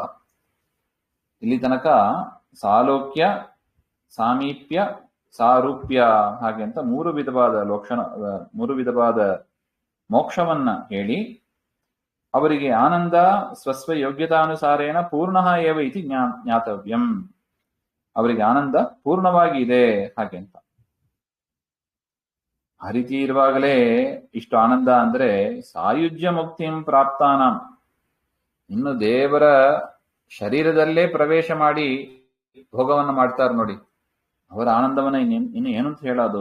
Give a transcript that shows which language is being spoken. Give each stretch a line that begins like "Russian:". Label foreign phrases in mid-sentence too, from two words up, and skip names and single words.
Kannada: ಇಲ್ಲಿ ತನಕ ಸಾಲೋಕ್ಯ ಸಾಮೀಪ್ಯ ಸಾರೂಪ್ಯ ಹಾಗೆ ಅಂತ ಮೂರು ವಿಧವಾದ ಮೋಕ್ಷವನ್ನ ಹೇಳಿ ಅವರಿಗೆ ಆನಂದ
Sanskrit: ಸ್ವಸ್ವ ಯೋಗ್ಯತಾನುಸಾರೇಣ ಪೂರ್ಣ ಏವ ಇತಿ ಜ್ಞಾತವ್ಯಂ.
Kannada: ಅವರಿಗೆ ಆನಂದ ಪೂರ್ಣವಾಗಿ ಇದೆ ಹಾಗೆ ಅಂತ. ಆ ರೀತಿ ಇರುವಾಗಲೇ ಇಷ್ಟು ಆನಂದ ಅಂದ್ರೆ
Sanskrit: ಸಾಯುಜ್ಯ ಮುಕ್ತಿಂ ಪ್ರಾಪ್ತಾನಾಂ,
Kannada: ಇನ್ನು ದೇವರ ಶರೀರದಲ್ಲೇ ಪ್ರವೇಶ ಮಾಡಿ ಭೋಗವನ್ನು ಮಾಡ್ತಾರೆ ನೋಡಿ, ಅವರ ಆನಂದವನ್ನ ಇನ್ನು ಏನು ಅಂತ ಹೇಳೋದು?